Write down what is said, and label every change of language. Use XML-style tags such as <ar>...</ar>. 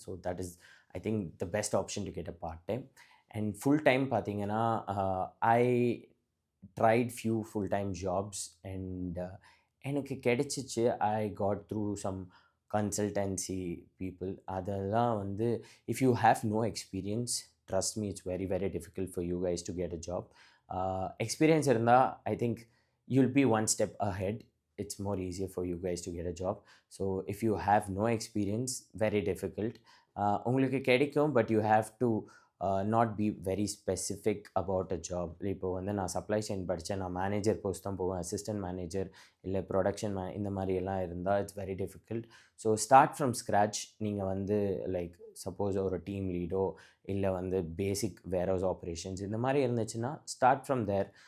<en>So that is I think the best option to get a part time. And full time</en> <ta>பார்த்தீங்கன்னா</ta> <en>I tried few full time jobs and</en> <ta>எனக்கு கிடைச்சிச்சு.</ta> <en>I got through some consultancy people.</en> <ta>அதெல்லாம் வந்து</ta> <en>If you have no experience, trust me, it's very very difficult for you guys to get a job. Experience</en> <ta>இருந்தால்</ta> <en>I think you'll be one step ahead. It's more easier for you guys to get a job. So if you have no experience, very difficult.</en> <ta>உங்களுக்கு கிடைக்கும்,</ta> <en>But you have to not be very specific about a job.</en> <ta>இப்போ வந்து நான் supply chain படித்தேன், நான் manager post தான் போவேன், assistant manager இல்லை ப்ரொடக்ஷன் இந்த மாதிரி எல்லாம் இருந்தால்</ta> <en>It's very difficult. So start from scratch.</en> <ta>நீங்கள் வந்து லைக் சப்போஸ் ஒரு டீம் லீடோ இல்லை வந்து பேசிக் வேர்ஹவுஸ் ஆப்ரேஷன்ஸ் இந்த மாதிரி இருந்துச்சுன்னா</ta> <en>Start from there.</en>